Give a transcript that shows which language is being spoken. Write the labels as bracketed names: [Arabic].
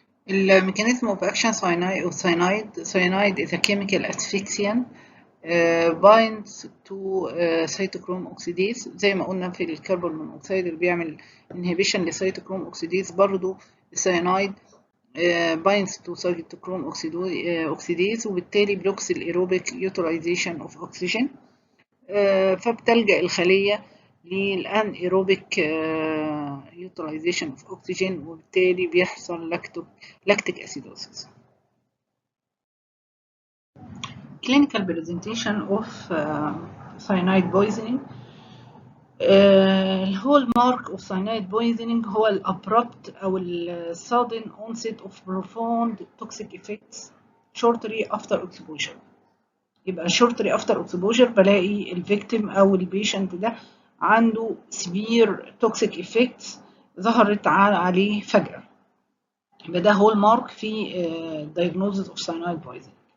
[English] الميكانيزم of action cyanide is a chemical asphyxiant binds to cytochrome oxidase. [Arabic] زي ما قلنا في الكربون مونوكسيد اللي بيعمل inhibition لسيتوكروم اوكسيديز، برضو السيانايد [English] binds to cytochrome oxidase، [Arabic] وبالتالي blocks الأيروبيك utilization of oxygen، فبتلجأ الخلية للان ايروبيك utilization of oxygen، وبالتالي بيحصل lactic acidosis. [English] clinical presentation of cyanide poisoning. الهول مارك of cyanide poisoning هو الابربت او sudden onset of profound toxic effects shortly after exposure. [Arabic] يبقى [English] shortly after exposure [Arabic] بلاقي الفيكتيم او البيشنت ده عنده [English] severe toxic effects [Arabic] ظهرت عليه فجأة، يبقى ده هول مارك في [English] diagnosis of cyanide poisoning.